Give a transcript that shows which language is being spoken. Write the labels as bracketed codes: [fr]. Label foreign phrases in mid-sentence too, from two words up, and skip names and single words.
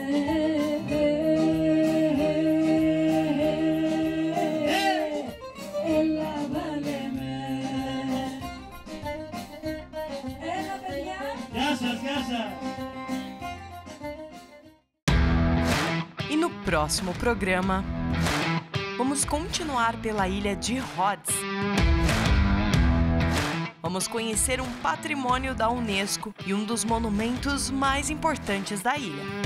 [el] Έλα βάλε με. Έλα παιδιά. Γεια σας, γεια σας. [pt] E no próximo programa, vamos continuar pela ilha de Rhodes. Vamos conhecer um patrimônio da Unesco e um dos monumentos mais importantes da ilha.